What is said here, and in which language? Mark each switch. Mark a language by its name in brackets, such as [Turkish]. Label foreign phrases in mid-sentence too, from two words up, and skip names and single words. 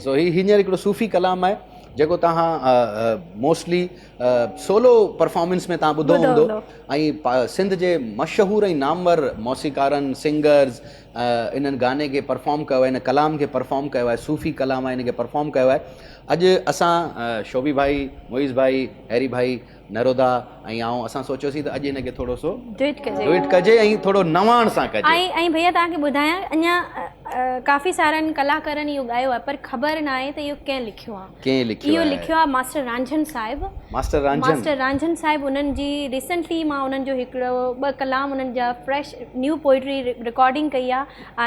[Sindhi] सो हींअर हिकिड़ो सूफ़ी कलाम आहे जेको तव्हां मोस्टली [English] solo performance [Sindhi] में तव्हां ॿुधो हूंदो। ऐं सिंध जे मशहूरु ऐं नामवर मौसीकारनि, सिंगर्स इन्हनि गाने खे परफॉर्म कयो आहे, इन कलाम खे परफॉर्म कयो आहे, सूफ़ी कलाम आहे, इनखे परफॉर्म कयो आहे। अॼु असां शोभी भाई, मोइज़ भाई, हैरी भाई, नरोधा ऐं असां सोचियोसीं त अॼु हिनखे थोरो सो डुइट कजे ऐं थोरो नवाण सां कजे। ऐं भैया तव्हांखे ॿुधायां, अञा काफ़ी सारनि कलाकारनि इहो ॻायो आहे, पर ख़बर न आहे त इहो कंहिं लिखियो आहे। इहो लिखियो आहे मास्टर रांझन साहिबु। मास्टर रांझन साहिबु, उन्हनि जी रिसेंटली मां उन्हनि जो हिकिड़ो 2 कलाम उन्हनि जा [English] fresh new poetry recording [Sindhi] कई आहे।